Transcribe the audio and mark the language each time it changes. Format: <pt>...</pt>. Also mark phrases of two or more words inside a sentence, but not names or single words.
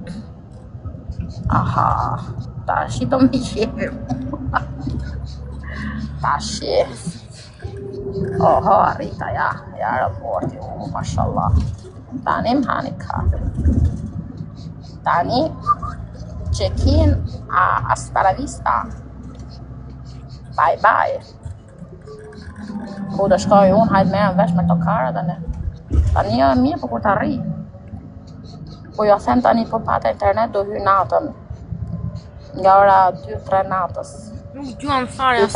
<sq>Aha, tash i do më shefi. Tash i. Oho, arrita, ja raporti, mashallah. Tani më hani kafe. Tani,</sq> <es>check-in, hasta la vista.</es> <en>Bye bye.</en> <sq>Ku do shkoj unë, hajtë merrem vesh me këto kara tani. Tani jo e mirë, po kur të arri. Po jo them tani po pata internet do hyj natën. Nga ora 2-3 natës. Nuk gjuan fare as</sq>